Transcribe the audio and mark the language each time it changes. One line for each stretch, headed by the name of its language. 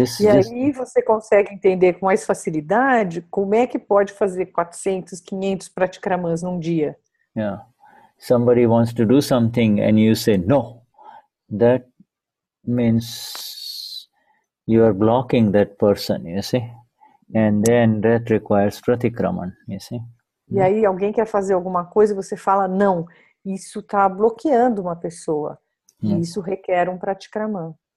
Portuguese: Aí você consegue entender com mais facilidade como é que pode fazer 400, 500 pratikramans num dia.
English: Yeah. Somebody wants to do something and you say no. That means you are blocking that person, you see. And then that requires pratikraman, you see.
Portuguese: E aí alguém quer fazer alguma coisa e você fala não. Isso está bloqueando uma pessoa. E isso requer um pratikraman.